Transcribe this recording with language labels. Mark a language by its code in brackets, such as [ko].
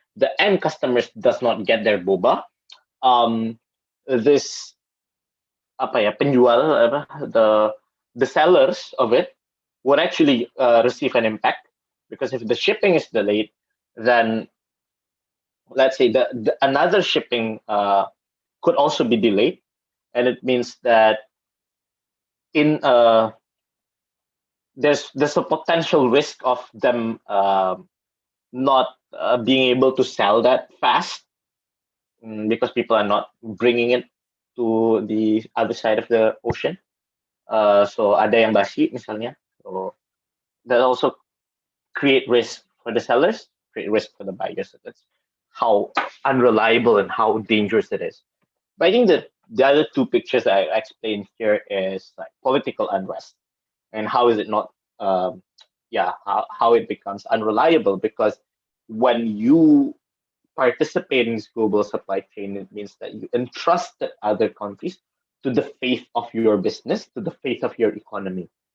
[en] The end customers does not get their boba. This penjual the sellers of it would actually receive an impact, because if the shipping is delayed, then let's say the another shipping could also be delayed, and it means that in there's a potential risk of them not being able to sell that fast, because people are not bringing it to the other side of the ocean. [id] So ada yang basi misalnya. [en] So that also create risk for the sellers, create risk for the buyers. So that's how unreliable and how dangerous it is. But I think that the other two pictures I explained here is like political unrest, and how is it not, how it becomes unreliable, because when you participate in this global supply chain, it means that you entrusted other countries to the faith of your business, to the faith of your economy.